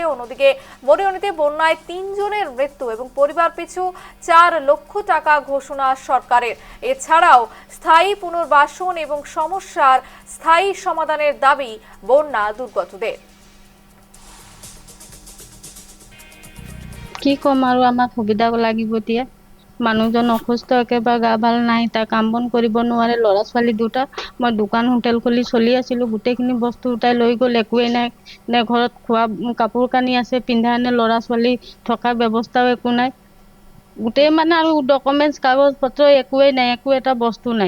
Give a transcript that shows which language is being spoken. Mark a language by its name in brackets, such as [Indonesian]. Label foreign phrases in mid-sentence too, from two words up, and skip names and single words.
[Bangla] অন্যদিকে মরিয়নিতে বন্যায় 3 জনের মৃত্যু এবং পরিবার পিছু 4 লক্ষ টাকা ঘোষণা সরকারের। এছাড়াও স্থায়ী পুনর্বাসন এবং সমস্যার স্থায়ী সমাধানের দাবি বন্যা দুর্গতদের। [Assamese] কি কম আৰু আমাক সুবিধা লাগিব এতিয়া মানুহজন অসুস্থ একেবাৰে গা ভাল নাই তাৰ কাম বন কৰিব নোৱাৰে ল'ৰা ছোৱালী দুটা মই দোকান হোটেল খুলি চলি আছিলো গোটেইখিনি বস্তু উঠাই লৈ গ'ল একোৱেই নাই নে ঘৰত খোৱা কাপোৰ কানি আছে পিন্ধা নে ল'ৰা ছোৱালী থকা ব্যৱস্থাও একো নাই গোটেই মানে আৰু ডকুমেন্টছ কাগজ পত্ৰ একোৱেই নাই একো এটা বস্তু নাই